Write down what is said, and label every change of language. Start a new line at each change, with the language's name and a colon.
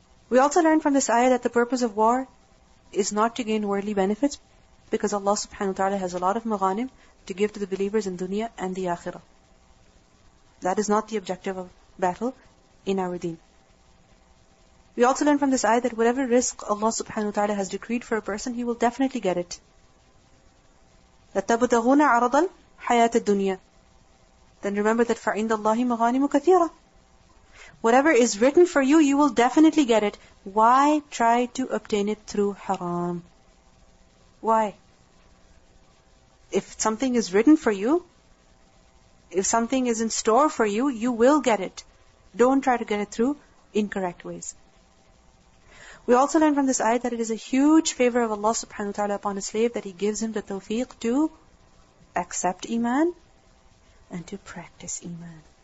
English: We also learn from this ayah that the purpose of war is not to gain worldly benefits, because Allah subhanahu wa ta'ala has a lot of maghanim to give to the believers in dunya and the akhirah. That is not the objective of battle in our deen. We also learn from this ayah that whatever risk Allah subhanahu wa ta'ala has decreed for a person, he will definitely get it.
Arabic: لَتَبْتَغُونَ عَرَضَ الْحَيَاةِ الدُّنْيَا.
English: Then remember that
Arabic: فَعِنْدَ اللَّهِ مَغَانِمُ كَثِيرًا.
English: Whatever is written for you, you will definitely get it. Why try to obtain it through haram? Why? If something is written for you, if something is in store for you, you will get it. Don't try to get it through incorrect ways. We also learn from this ayat that it is a huge favor of Allah subhanahu wa ta'ala upon a slave that He gives him the tawfiq to accept Iman and to practice Iman.